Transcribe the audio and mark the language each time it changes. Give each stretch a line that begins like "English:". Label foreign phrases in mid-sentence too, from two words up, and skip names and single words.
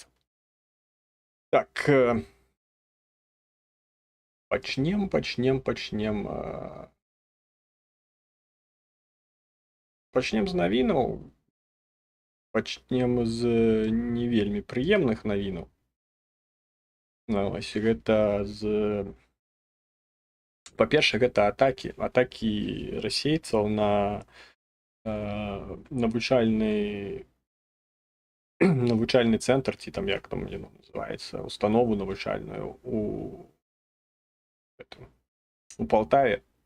Belarusian: Так. Почнем. Почнем з новинок. Почнем з не вельмі приємних новинок. Ось гэта па-першае, гэта атакі расейцаў на навучальны цэнтр, ці там як там яно называецца, установу навучальную у Полтаве.